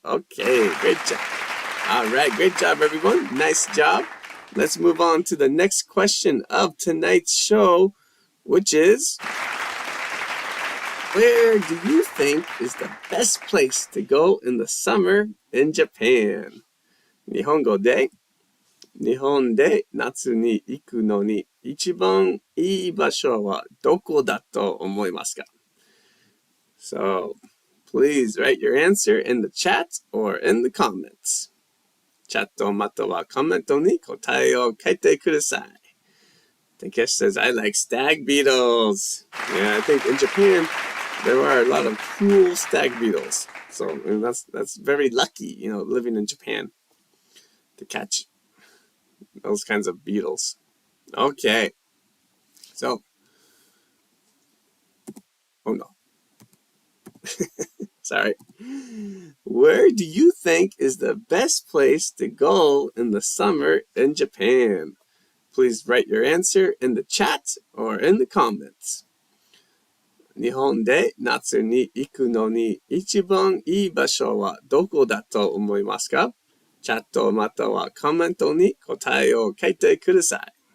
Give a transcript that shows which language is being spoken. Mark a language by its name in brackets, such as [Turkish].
[English] Okay, great job. All right, great job, everyone. Nice job. Let's move on to the next question of tonight's show, which is, where do you think is the best place to go in the summer in Japan? [Japanese] 日本語で、日本で夏に行くのに一番いい場所はどこだと思いますか? [English] So, please write your answer in the chat or in the comments. [Japanese] チャットまたはコメントに答えを書いてください. [English] Takesh says, I like stag beetles. Yeah, I think in Japan, there are a lot of cool stag beetles. So that's very lucky, living in Japan to catch those kinds of beetles. Okay. So, oh no. Sorry. Where do you think is the best place to go in the summer in Japan? Please write your answer in the chat or in the comments. [Japanese] 日本で夏に行くのに一番いい場所はどこだと思いますか? チャットまたはコメントに答えを書いてください.